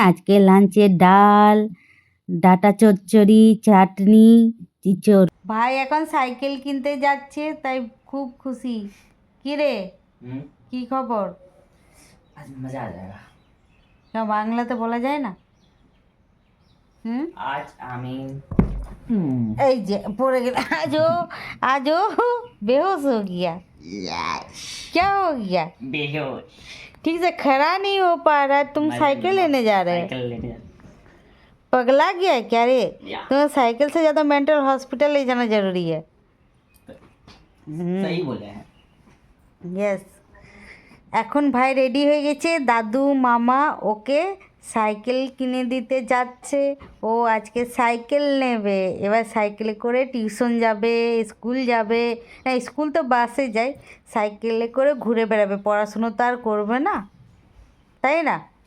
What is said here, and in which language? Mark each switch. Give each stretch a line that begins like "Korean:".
Bangla: আজকে লাঞ্চে ডাল, ডাটা চচ্চড়ি, চাটনি, চিচড়। ভাই এখন সাইকেল কিনতে যাচ্ছে, তাই খুব খুশি। কি রে, কি খবর?
Hindi: आज मजा आ जाएगा।
Bangla: क्या বাংলাতে বলা যায় না? आज আমি এই যে পড়ে
Hindi: गया, आजो बेहोश हो गया। क्या हो गया? बेहोश। ठीक से खड़ा नहीं हो पा रहा है। तुम साइकिल लेने जा रहे हो? साइकिल लेने जा पगला गया है क्या रे?
English: या।
Hindi: तुम्हें साइकिल से ज़्यादा मेंटल हॉस्पिटल ले जाना जरूरी है। सही बोले हैं।
English: Yes.
Bangla: এখন ভাই রেডি হয়ে গেছে, দাদু মামা ওকে সাইকেল কিনে দিতে যাচ্ছে। ও আজকে সাইকেল নেবে, এবার সাইকেলে করে টিউশন যাবে, স্কুল যাবে। না, স্কুল তো বাসে যায়, সাইকেলে করে ঘুরে বেড়াবে, পড়াশুনো তো আর করবে না, তাই না?